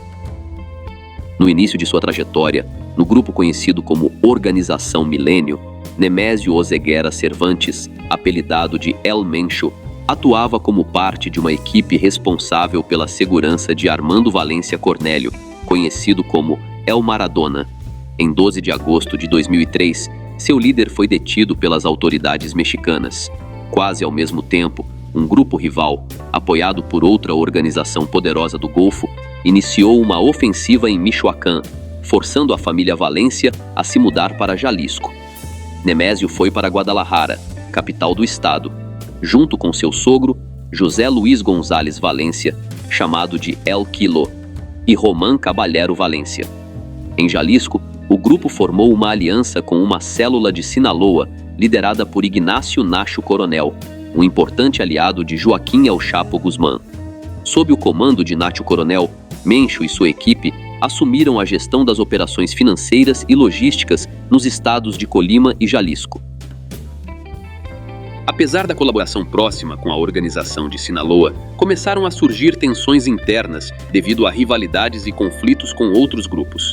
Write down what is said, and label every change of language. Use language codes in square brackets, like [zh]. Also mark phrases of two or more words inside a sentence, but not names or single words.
[pt] No início de sua trajetória, no grupo conhecido como Organização Milênio, Nemésio Oseguera Cervantes, apelidado de El Mencho, atuava como parte de uma equipe responsável pela segurança de Armando Valência Cornélio, conhecido como El Maradona. Em 12 de agosto de 2003, seu líder foi detido pelas autoridades mexicanas. Quase ao mesmo tempo, um grupo rival, apoiado por outra organização poderosa do Golfo, iniciou uma ofensiva em Michoacán, forçando a família Valência a se mudar para Jalisco. Nemésio foi para Guadalajara, capital do estado, junto com seu sogro, José Luiz González Valência, chamado de El Kilo, e Román Caballero Valência. Em Jalisco, o grupo formou uma aliança com uma célula de Sinaloa, liderada por Ignacio Nacho Coronel, um importante aliado de Joaquim El Chapo Guzmán. Sob o comando de Nacho Coronel, Mencho e sua equipe assumiram a gestão das operações financeiras e logísticas nos estados de Colima e Jalisco. Apesar da colaboração próxima com a organização de Sinaloa, começaram a surgir tensões internas devido a rivalidades e conflitos com outros grupos.